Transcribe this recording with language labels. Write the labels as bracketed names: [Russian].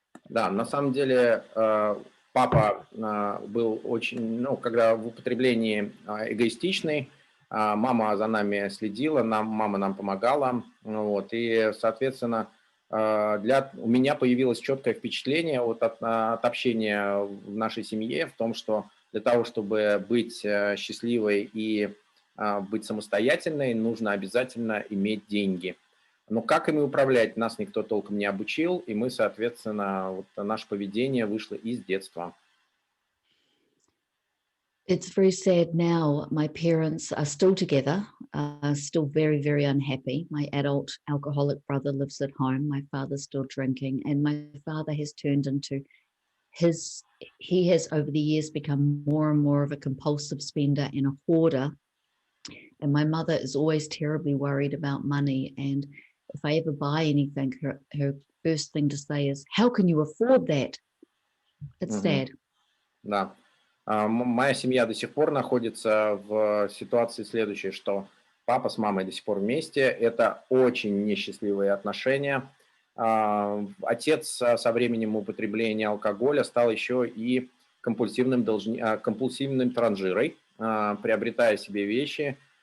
[Russian] Да, на самом деле папа был очень, когда в употреблении эгоистичный, мама за нами следила, мама нам помогала, вот, и, соответственно, у меня появилось четкое впечатление от общения в нашей семье в том, что для того, чтобы быть счастливой и быть самостоятельной, нужно обязательно иметь деньги. Но как ими управлять, нас никто толком не обучил, и мы, соответственно, наше поведение вышло из детства. [English] It's very sad now. My parents are still together, still very, very unhappy. My adult alcoholic brother lives at home. My father's still drinking, and my father has turned into he has over the years become more and more of a compulsive spender and a hoarder. And my mother is always terribly worried about money. And if I ever buy anything, her first thing to say is, "How can you afford that?" It's sad. [Russian] Да. Моя семья до сих пор находится в ситуации следующей, что папа с мамой до сих пор вместе. Это очень несчастливые отношения. Отец со временем употребления алкоголя стал еще и компульсивным транжирой, приобретая себе вещи.